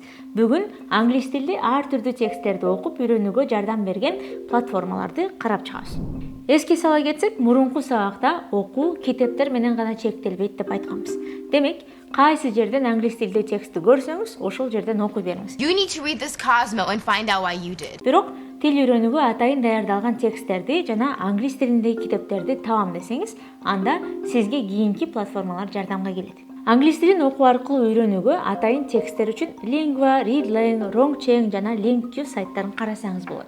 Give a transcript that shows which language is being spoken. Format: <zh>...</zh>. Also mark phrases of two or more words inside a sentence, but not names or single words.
<ky>Бүгүн англис тилди ар түрдүү тексттерди окуп үйрөнүүгө жардам берген платформаларды карап чыгабыз. Эске сала кетсек, мурунку сабакта окуу китептер менен гана чектелбейт деп айтканбыз. Демек, кайсы жерден англис тилдүү текстти көрсөңүз, ошол жерден окуй бериңиз.</ky> <en>You need to read this Cosmo and find out why you did.</en> <ky>Бирок тил үйрөнүүгө атайын даярдалган тексттерди жана англис тилиндеги китептерди табам десеңиз, анда сизге кийинки платформалар жардамга келет. Англис тилин окуу аркылуу үйрөнүүгө атайын тексттер үчүн Lingua, Readlang, Rongcheng жана LingQ сайттарын карасаңыз болот.</ky>